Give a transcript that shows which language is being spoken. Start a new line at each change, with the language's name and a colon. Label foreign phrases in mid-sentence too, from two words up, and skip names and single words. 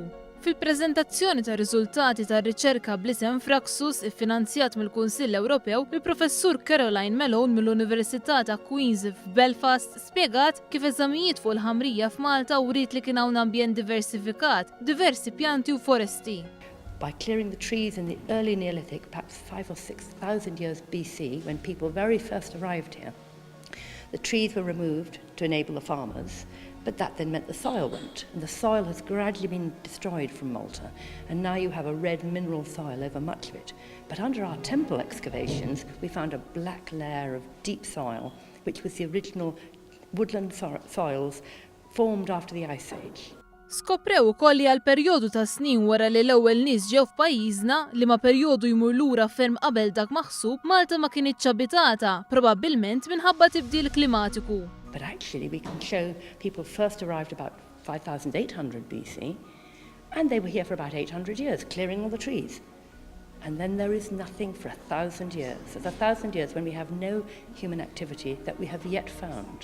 Maltese: Fil-preżentazzjoni ta' riżultati ta' riċerka bl-isem Fraxus iffinanzjat mill-Kunsill Ewropew, il-Professur Caroline Malone mill-Università ta' Queen's f'Belfast spjegat kif eżamijiet fuq il-ħamrija f'Malta u rid li kien hawn ambjent diversifikat, diversi pjanti u foresti.
English: By clearing the trees in the early Neolithic, perhaps 5,000 or 6,000 years BC, when people very first arrived here, the trees were removed to enable the farmers, but that then meant the soil went, and the soil has gradually been destroyed from Malta, and now you have a red mineral soil over much of it. But under our temple excavations, we found a black layer of deep soil, which was the original woodland soils formed after the Ice Age.
Maltese: Skoprew ukoll li għal perjodu ta' snin wara li l-ewwel nies ġew f'pajjiżna li ma' perjodu jmur lura ferm qabel dak maħsub, Malta ma kienitx abitata, probabbilment minħabba tibdil klimatiku.
English: But actually we can show people first arrived about 5,800 BC, and they were here for about 800 years, clearing all the trees. And then there is nothing for 1,000 years. There's 1,000 years when we have no human activity that we have yet found.